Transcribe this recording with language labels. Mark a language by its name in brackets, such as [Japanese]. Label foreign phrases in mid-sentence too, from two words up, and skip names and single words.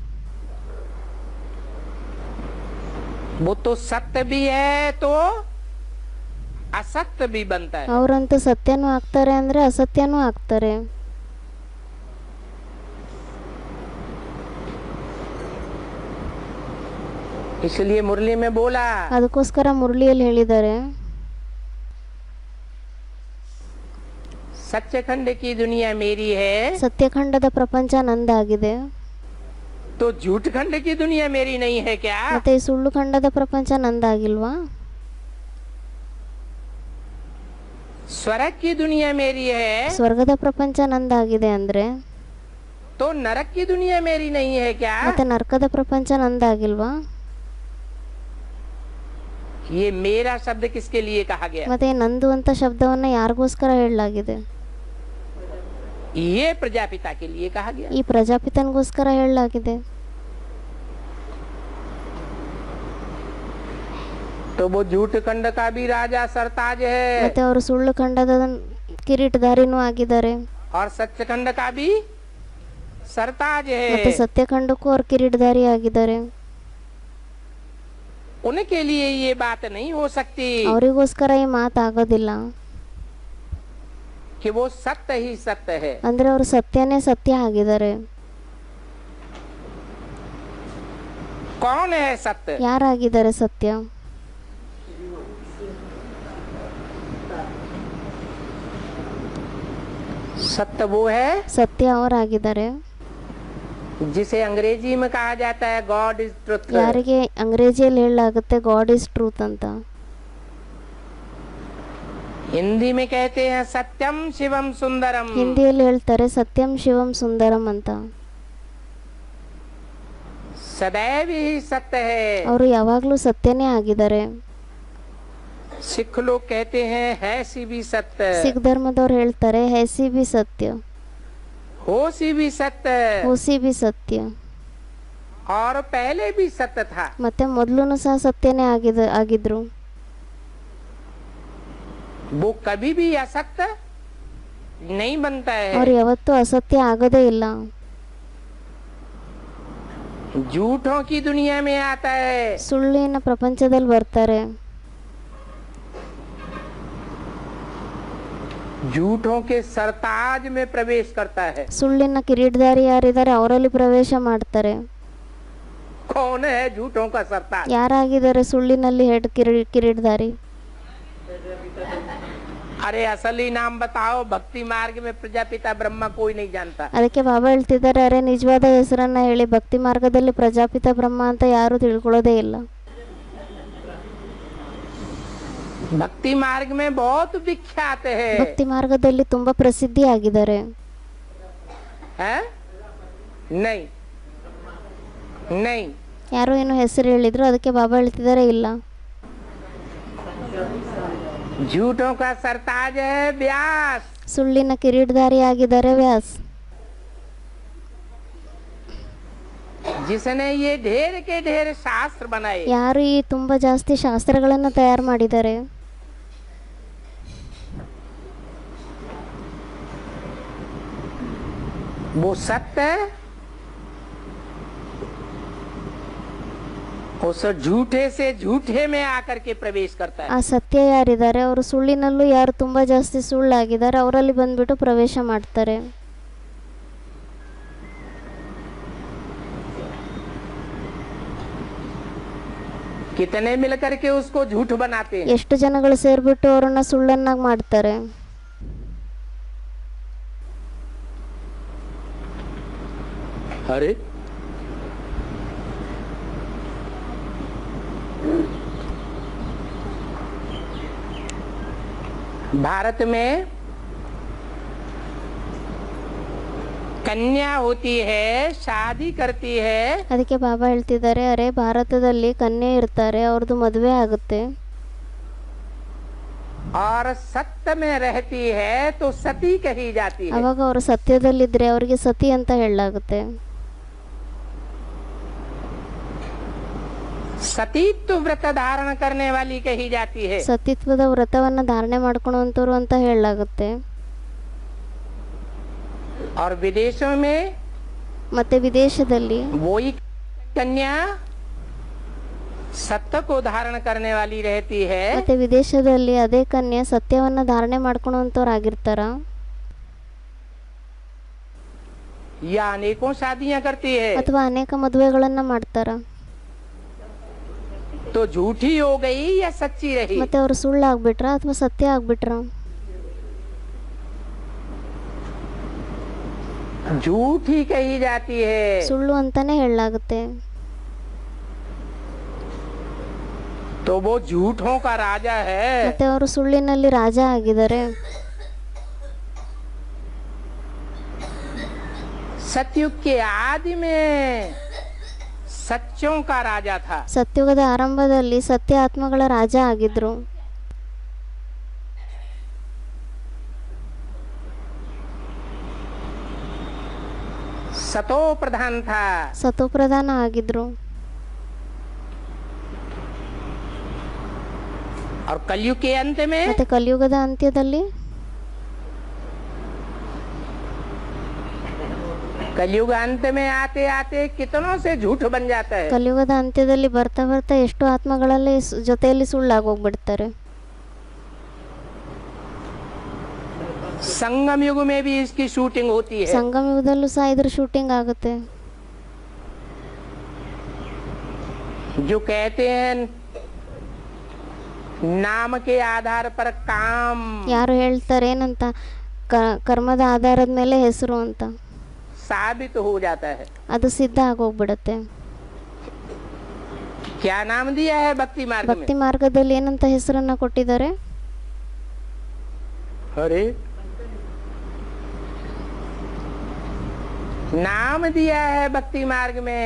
[Hindi] वो तो सत्य भी है तो असत्य भी बनता है। [Kannada] ಅವರಂತೂ ಸತ್ಯನೂ ಆಗ್ತಾರೆ ಅಂದ್ರೆ ಅಸತ್ಯನೂ ಆಗ್ತಾರೆ. [Hindi] इसलिए मुरली में बोला, [Kannada] ಅದಕ್ಕೋಸ್ಕರ ಮುರಳಿಯಲ್ಲಿ ಹೇಳಿದ್ದಾರೆ, [Hindi] सच्चखंड की दुनिया मेरी है [Kannada] ಸತ್ಯಖಂಡದ ಪ್ರಪಂಚ ನಂದಾಗಿದೆ. [Hindi] तो झूठ खंड की दुनिया मेरी नहीं है क्या? [Kannada] ಮತ್ತೆ ಈ ಸುಳ್ಳು ಖಂಡದ ಪ್ರಪಂಚ ನಂದಾಗಿಲ್ವಾ? [Hindi] स्वर्ग की दुनिया मेरी है [Kannada] ಸ್ವರ್ಗದ ಪ್ರಪಂಚ ನಂದಾಗಿದೆ ಅಂದ್ರೆ [Hindi] तो नरक की दुनिया मेरी नहीं है क्या? [Kannada] ಮತ್ತೆ ನರಕದ ಪ್ರಪಂಚ ನಂದಾಗಿಲ್ವಾ? [Hindi] ये मेरा शब्द किसके लिए कहा गया? [Kannada] ಮತ್ತೆ ನಂದು ಅಂತ ಶಬ್ದವನ್ನ ಯಾರಿಗೋಸ್ಕರ ಹೇಳಲಾಗಿದೆ? [Hindi] ये प्रजापिता के लिए कहा गया। [Kannada] ಈ ಪ್ರಜಾಪಿತನಿಗೋಸ್ಕರ ಹೇಳಲಾಗಿದೆ. [Hindi] तो वो झूठ खंड का भी राजा सरताज है [Kannada] ಮತ್ತೆ ಅವರು ಸುಳ್ಳು ಖಂಡದ ಕಿರೀಟಧಾರಿನೂ ಆಗಿದ್ದಾರೆ. [Hindi] और सच्च खंड का भी सरताज [Kannada] ಮತ್ತೆ [Hindi] है। [Kannada] ಸತ್ಯಖಂಡಕ್ಕೂ ಅವ್ರು ಕಿರೀಟಧಾರಿ ಆಗಿದ್ದಾರೆ. [Hindi] उनके लिए ये बात नहीं हो सकती [Kannada] ಅವರಿಗೋಸ್ಕರ ಈ ಮಾತಾಗೋದಿಲ್ಲ. [Hindi] कि वो सत्य ही सत्य है। [Kannada] ಅಂದ್ರೆ ಅವರು ಸತ್ಯನೇ ಸತ್ಯ ಆಗಿದ್ದಾರೆ. [Hindi] कौन है सत्य? [Kannada] ಯಾರಾಗಿದ್ದಾರೆ ಸತ್ಯ? [Hindi] सत्य वो है [Kannada] ಸತ್ಯ ಅವರಾಗಿದ್ದಾರೆ. [Hindi] जिसे अंग्रेजी में कहा जाता है [English] God is truth. [Kannada] ಯಾರಿಗೆ ಅಂಗ್ರೇಜಿಯಲ್ಲಿ ಹೇಳಲಾಗುತ್ತೆ [English] God is truth [Kannada] ಅಂತ. [Hindi] हिंदी में कहते हैं [Sanskrit] सत्यम शिवम सुंदरम। [Kannada] ಹಿಂದಿಯಲ್ಲಿ ಹೇಳ್ತಾರೆ [Sanskrit] ಸತ್ಯಂ ಶಿವಂ ಸುಂದರಂ [Kannada] ಅಂತ. [Hindi] सदैव ही सत्य है। [Kannada] ಅವರು ಯಾವಾಗ್ಲೂ ಸತ್ಯನೇ ಆಗಿದ್ದಾರೆ. [Hindi] सिख लोग कहते हैं है सी भी सत्य, [Kannada] ಸಿಖ್ ಧರ್ಮದವ್ರು ಹೇಳ್ತಾರೆ [Hindi] हैसी भी सत्य, हो सी भी सत्य, होसी भी सत्य. और पहले भी सत्य था। [Kannada] ಮತ್ತೆ ಮೊದಲೂ ಸಹ ಸತ್ಯನೇ ಆಗಿದ್ರು. [Hindi] वो कभी भी असत्य नहीं बनता [Kannada] ಅವ್ರು [Hindi] है। [Kannada] ಯಾವತ್ತೂ ಅಸತ್ಯ ಆಗೋದೇ ಇಲ್ಲ. [Hindi] झूठों की दुनिया में आता है। [Kannada] ಸುಳ್ಳಿನ ಪ್ರಪಂಚದಲ್ಲಿ ಬರ್ತಾರೆ. [Hindi] झूठों के सरताज में प्रवेश करता है। [Kannada] ಸುಳ್ಳಿನ ಕಿರೀಟಧಾರಿ ಯಾರಿದ್ದಾರೆ ಅವರಲ್ಲಿ ಪ್ರವೇಶ ಮಾಡ್ತಾರೆ. [Hindi] कौन है झूठों का सरताज? [Kannada] ಯಾರಾಗಿದ್ದಾರೆ ಸುಳ್ಳಿನಲ್ಲಿ ಹೆಡ್ ಕಿರೀಟಧಾರಿ? [Hindi] अरे असली नाम बताओ, भक्ति मार्ग में प्रजापिता ब्रह्मा कोई नहीं जानता। [Kannada] ಅದಕ್ಕೆ ಬಾಬಾ ಹೇಳ್ತಿದ್ದಾರೆ, ಅರೆ ನಿಜವಾದ ಹೆಸರನ್ನ ಹೇಳಿ, ಭಕ್ತಿ ಮಾರ್ಗದಲ್ಲಿ ಪ್ರಜಾಪಿತ ಬ್ರಹ್ಮ ಅಂತ ಯಾರು ತಿಳ್ಕೊಳ್ಳೋದೇ ಇಲ್ಲ. [Hindi] भक्ति मार्ग में बहुत विख्यात है। [Kannada] ಭಕ್ತಿ ಮಾರ್ಗದಲ್ಲಿ ತುಂಬಾ ಪ್ರಸಿದ್ಧಿ ಆಗಿದ್ದಾರೆ. [Hindi] नहीं नहीं, [Kannada] ಯಾರೋ ಏನೋ ಹೆಸರು ಹೇಳಿದ್ರು, ಅದಕ್ಕೆ ಬಾಬಾ ಹೇಳ್ತಿದ್ದಾರೆ ಇಲ್ಲ. [Hindi] झूठों का सरताज है व्यास। [Kannada] ಸುಳ್ಳಿನ ಕಿರೀಟಧಾರಿ ಆಗಿದ್ದಾರೆ ವ್ಯಾಸ್. [Hindi] जिसने ये ढेर के ढेर शास्त्र बनाए। [Kannada] ಯಾರು ಈ ತುಂಬಾ ಜಾಸ್ತಿ ಶಾಸ್ತ್ರಗಳನ್ನ ತಯಾರು ಮಾಡಿದ್ದಾರೆ. [Hindi] वो सत्य उस झूठे से झूठे में आकर के प्रवेश करता है। [Kannada] ಆ ಸತ್ಯ ಯಾರಿದ್ದಾರೆ, ಅವರು ಸುಳ್ಳಿನಲ್ಲೂ ಯಾರು ತುಂಬಾ ಜಾಸ್ತಿ ಸುಳ್ಳಾಗಿದ್ದಾರೆ ಅವರಲ್ಲಿ ಬಂದ್ಬಿಟ್ಟು ಪ್ರವೇಶ ಮಾಡ್ತಾರೆ. [Hindi] कितने मिलकर के उसको झूठ बनाते हैं। [Kannada] ಎಷ್ಟು ಜನಗಳು ಸೇರ್ಬಿಟ್ಟು ಅವರನ್ನ ಸುಳ್ಳನ್ನಾಗಿ ಮಾಡ್ತಾರೆ. [Hindi] अरे भारत में कन्या होती है, शादी करती है, [Kannada] ಅದಕ್ಕೆ ಬಾಬಾ ಹೇಳ್ತಿದ್ದಾರೆ, ಅರೆ ಭಾರತದಲ್ಲಿ ಕನ್ಯೆ ಇರ್ತಾರೆ, ಅವ್ರದ್ದು ಮದುವೆ ಆಗುತ್ತೆ, [Hindi] और सत्य में रहती है तो सती कही जाती है। [Kannada] ಅವಾಗ ಅವರು ಸತ್ಯದಲ್ಲಿದ್ರೆ ಅವರಿಗೆ ಸತಿ ಅಂತ ಹೇಳಲಾಗುತ್ತೆ. [Hindi] सतीत्व व्रत धारण करने वाली कही जाती है। [Kannada] ಸತಿತ್ವದ ವ್ರತವನ್ನ ಧಾರಣೆ ಮಾಡ್ಕೊಳ್ಳುವಂತವ್ರು ಅಂತ ಹೇಳಲಾಗುತ್ತೆ. [Hindi] और विदेशों में [Kannada] ಮತ್ತೆ ವಿದೇಶದಲ್ಲಿ [Hindi] वही कन्या सत्य को धारण करने वाली रहती है। [Kannada] ಮತ್ತೆ ವಿದೇಶದಲ್ಲಿ ಅದೇ ಕನ್ಯೆ ಸತ್ಯವನ್ನ ಧಾರಣೆ ಮಾಡ್ಕೊಳ್ಳುವಂತವ್ರಾಗಿರ್ತಾರ, [Hindi] या अनेकों शादियां करती है। [Kannada] ಅಥವಾ ಅನೇಕ ಮದುವೆಗಳನ್ನ ಮಾಡ್ತಾರ. [Hindi] तो झूठी हो गई या सच्ची रही। [Kannada] ಮತ್ತೆ ಅವರು ಸುಳ್ಳಾಗ್ಬಿಟ್ರ ಅಥವಾ ಸತ್ಯ ಆಗ್ಬಿಟ್ರ. [Hindi] झूठी कही जाती है। [Kannada] ಸುಳ್ಳು ಅಂತಾನೆ ಹೇಳಲಾಗುತ್ತೆ. [Hindi] तो वो झूठों का राजा है। [Kannada] ಮತ್ತೆ ಅವರು ಸುಳ್ಳಿನಲ್ಲಿ ರಾಜ ಆಗಿದ್ದಾರೆ. [Hindi] सतयुग के आदि में सच्चों का राजा था। [Kannada] ಸತ್ಯುಗದ ಆರಂಭದಲ್ಲಿ ಸತ್ಯ ಆತ್ಮಗಳ ರಾಜ ಆಗಿದ್ರು. [Hindi] सतो प्रधान था। [Kannada] ಸತೋಪ್ರಧಾನ ಆಗಿದ್ರು. [Hindi] और कलयुग के अंत में [Kannada] ಮತ್ತೆ ಕಲಿಯುಗದ ಅಂತ್ಯದಲ್ಲಿ [Hindi] कलयुग अंत में आते आते कितनों से झूठ बन जाता है। [Kannada] ಕಲಿಯುಗದ ಅಂತ್ಯದಲ್ಲಿ ಬರ್ತಾ ಬರ್ತಾ ಎಷ್ಟು ಆತ್ಮಗಳಲ್ಲಿ ಜೊತೆಯಲ್ಲಿ ಸುಳ್ಳಾಗೋಗ್ಬಿಡ್ತಾರೆ. [Hindi] संगम युग में भी इसकी शूटिंग होती है। [Kannada] ಸಂಗಮ ಯುಗದಲ್ಲೂ ಸಹ ಇದ್ರ ಶೂಟಿಂಗ್ ಆಗುತ್ತೆ. [Hindi] जो कहते हैं नाम के आधार पर काम, [Kannada] ಯಾರು ಹೇಳ್ತಾರೆ ಏನಂತ, ಕರ್ಮದ ಆಧಾರದ ಮೇಲೆ ಹೆಸರು ಅಂತ, [Hindi] साबित हो जाता है। [Kannada] ಅದು ಸಿದ್ಧ ಆಗೋಗ್ಬಿಡತ್ತೆ. [Hindi] क्या नाम दिया है भक्ति मार्ग में? [Kannada] ಭಕ್ತಿ ಮಾರ್ಗದಲ್ಲಿ ಏನಂತ ಹೆಸರನ್ನ ಕೊಟ್ಟಿದ್ದಾರೆ? [Hindi] अरे नाम दिया है भक्ति मार्ग में।